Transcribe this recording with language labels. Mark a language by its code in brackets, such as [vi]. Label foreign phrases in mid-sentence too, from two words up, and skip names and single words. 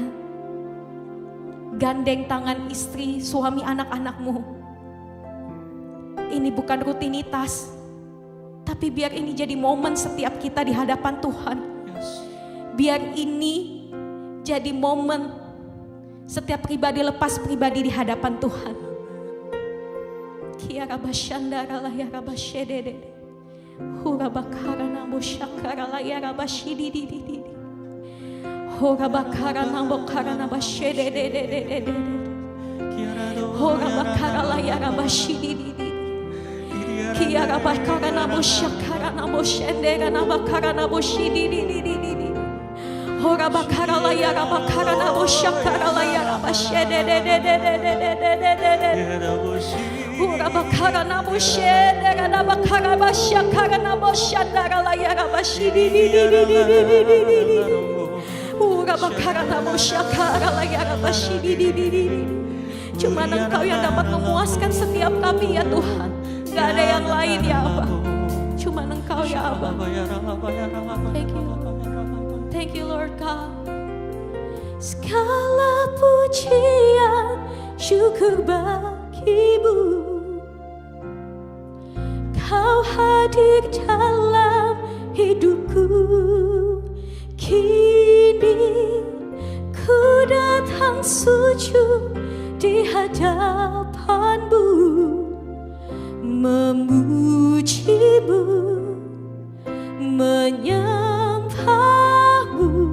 [id] Gandeng tangan istri, suami, anak-anakmu. Ini bukan rutinitas, tapi biar ini jadi momen setiap kita di hadapan Tuhan. Biar ini jadi momen setiap pribadi lepas pribadi di hadapan Tuhan. Kiara bashandara la ya rabashedede. Hura bakara namo shakara la ya rabashididididi. Hura bakara namo kara nabashedede. Hura bakara la ya rabashidididi. Kiara bakara namo shakara namo shendera nabakara namo shididididi. Hora bakara la ya rabakara namo shakara la ya rabashedede. Hora bakara namo shendera nabakara bashakara namo shandara la ya rabashidididi. Hora bakara namo shakara la ya rabashidididi. Cuma Engkau yang dapat memuaskan setiap kami ya Tuhan. Gak ada yang lain ya Abba. Cuma Engkau ya Abba. [en] Thank you. Thank you Lord God. [id] Segala pujian syukur bagimu. Kau hadir dalam hidupku. Kini ku datang sujud di hadapanmu, memujimu, menyembahmu.